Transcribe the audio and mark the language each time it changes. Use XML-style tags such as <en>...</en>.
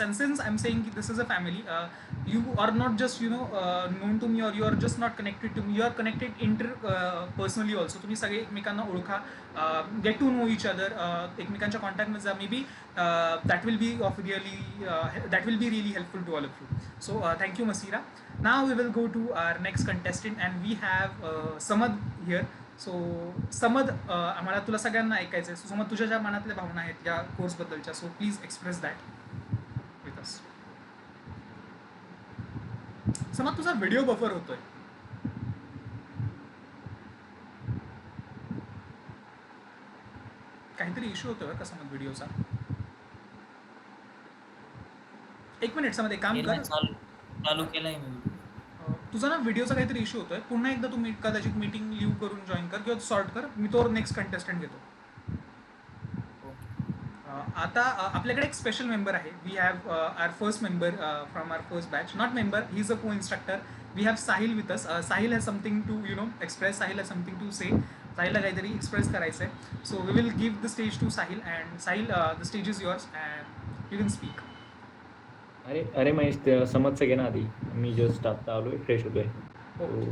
<en>And since I am saying की this is a family, you are not just known to me और you are just not connected to me, you are connected personally also.</en> <mr>तुम्ही सगळे एकमेकांना ओळखा,</mr> <en>get to know each other,</en> <mr>एकमेकांच्या कॉन्टॅक्टमध्ये जा.</mr> <en>Maybe that will be really helpful to all of you. So thank you Masira. Now we will go to our next contestant and we have Samad here.</en> <mr>So Samad, आम्हाला तुला सगळ्यांना ऐकायचं आहे. So समज तुझ्या ज्या मनातल्या भावना आहेत या कोर्स बद्दलच्या,</mr> <en>So please express that with us.</en> <mr>समज तुझा व्हिडिओ बफर होतोय. काहीतरी इश्यू होतोय बरं का समज व्हिडिओचा. एक मिनिट समज, एक काम कर, चालू केलाय मी. तुझा ना व्हिडिओचा काहीतरी इश्यू होतोय. पुन्हा एकदा तुम्ही कदाचित मीटिंग लिव्ह करून जॉईन कर किंवा सॉर्ट कर. मी तो नेक्स्ट कंटेस्टंट घेतो. आता आपल्याकडे एक स्पेशल मेंबर आहे.</mr> <en>We have our first member from our first batch. Not member, he is a co instructor. We have Sahil with us. Sahil has something to express. Sahil has something to say.</en> <mr>साहिलला काहीतरी express करायचं आहे.</mr> <en>So we will give the stage to Sahil. And Sahil, the stage is yours and you can speak.</en> <mr>अरे महेश, समजचं घे ना आधी. मी just आता आलोय, फ्रेश होतोय.</mr>